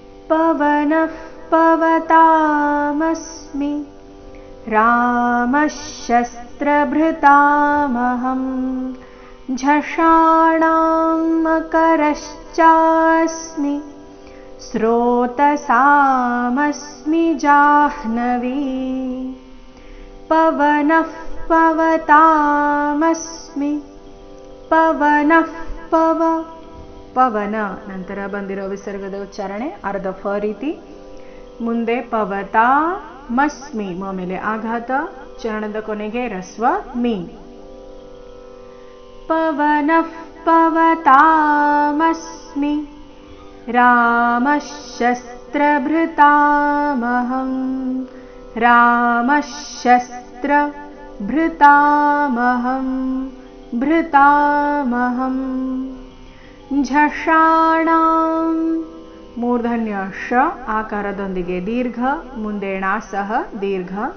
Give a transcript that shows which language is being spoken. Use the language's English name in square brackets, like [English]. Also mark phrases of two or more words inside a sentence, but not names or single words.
[Sanskrit] पवनः पवतामस्मि रामः शस्त्रभृतामहं झषाणां मकरश्चास्मि स्रोतसामस्मि जाह्नवी पवनः पवतामस्मि पवनः [Kannada] ಪವನ ನಂತರ ಬಂದಿರೋ ವಿಸರ್ಗದ ಉಚ್ಚಾರಣೆ ಅರ್ಧ ಫ ರೀತಿ, ಮುಂದೆ ಪವತಾ ಮಸ್ಮಿ ಮ ಮೇಲೆ ಆಘಾತ, ಚರಣದ ಕೊನೆಗೆ ರಸ್ವ ಮೀ. [Sanskrit] ಪವನಃ ಪವತಾಮಸ್ಮಿ ರಾಮಃ ಶಸ್ತ್ರಭೃತಾಮಹಂ ರಾಮಃ ಶಸ್ತ್ರಭೃತಾಮಹಂ ಭೃತಾಮಹಂ ಝಷಾಣಾಂ [Kannada] ಮೂರ್ಧನ್ಯ ಶ ಆಕಾರದೊಂದಿಗೆ ದೀರ್ಘ, ಮುಂದೆ ಣ ಸಹ ದೀರ್ಘ.